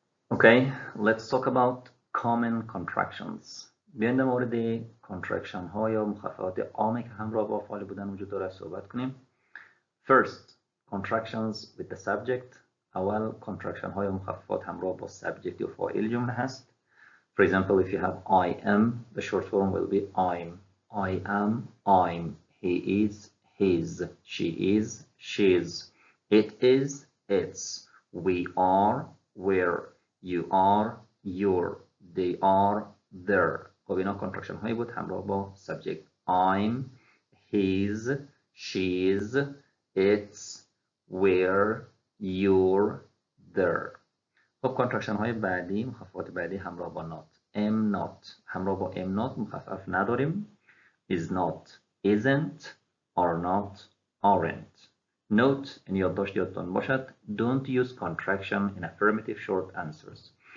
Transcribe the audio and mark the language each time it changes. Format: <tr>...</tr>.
<en>Okay, let's talk about common contractions.</en> <fa>بیاین در مورد contraction ها یا مخففات عامی که همراه با فعال بودن وجود داره صحبت کنیم.</fa> <en>First, contractions with the subject.</en> <fa>اول contraction ها یا مخففات همراه با subject یا فاعل جمله هست.</fa> <en>For example, if you have I am, the short form will be I'm. I am, I'm. He is, his. She is, she's. It is, its. We are, we're. You are, you're. They are, they're.</en> <fa>خب اینا contraction هایی بود همراه با subject.</fa> <en>I'm, his, she's, its, we're, you're, their.</en> <fa>خب contraction های بعدی، مخففات بعدی همراه با not.</fa> <en>am not.</en> <fa>همراه با am not مخفف نداریم.</fa> <en>is not, isn't, are not, aren't. Note in</en> <fa>یادداشت یادتان باشد</fa> <en>don't use contraction in affirmative short answers.</en>